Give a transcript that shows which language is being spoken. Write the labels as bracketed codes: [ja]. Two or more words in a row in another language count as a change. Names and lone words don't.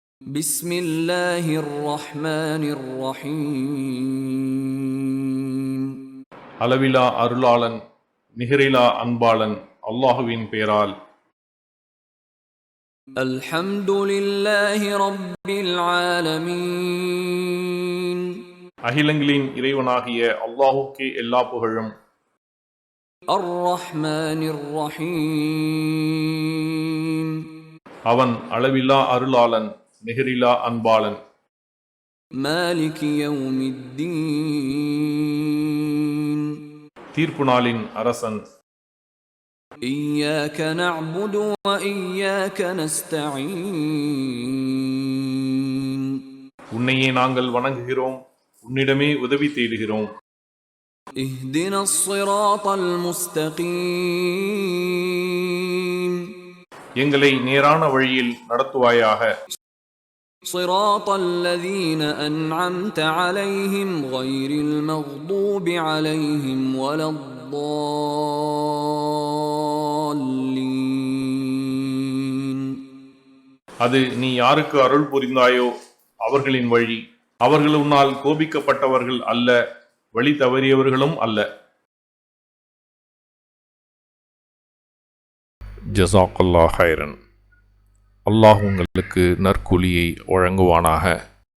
[ar] بسم الله الرحمن الرحيم [ta] அளவிலா அருளாளன் நிகரிலா அன்பாளன் அல்லாஹுவின் பெயரால். [ar] الحمد لله رب العالمين [ta] அகிலங்களின் இறைவனாகிய அல்லாஹுக்கே எல்லா புகழும். [ar] الرحمن الرحيم [ta] அவன் அளவிலா அருளாளன் நிகரிலா அன்பாளன். [ar] مالك يوم الدين [ta] தீர்ப்பு நாளின் அரசன். [ar] إياك نعبد وإياك نستعين [ta] உன்னையே நாங்கள் வணங்குகிறோம், உன்னிடமே உதவி தேடுகிறோம். [ar] اهدنا الصراط المستقيم [ta] எங்களை நேரான வழியில் நடத்துவாயாக. [ar] صراط الذين أنعمت عليهم غير المغضوب عليهم ولا الضالين [ta] அது நீ யாருக்கு அருள் புரிந்தாயோ அவர்களின் வழி. அவர்கள் உன்னால் கோபிக்கப்பட்டவர்கள் அல்ல, வழி தவறியவர்களும் அல்ல. [ar] جزاك الله خيرا. [ta] அல்லாஹ் உங்களுக்கு நற்கூலியை வழங்குவானாக.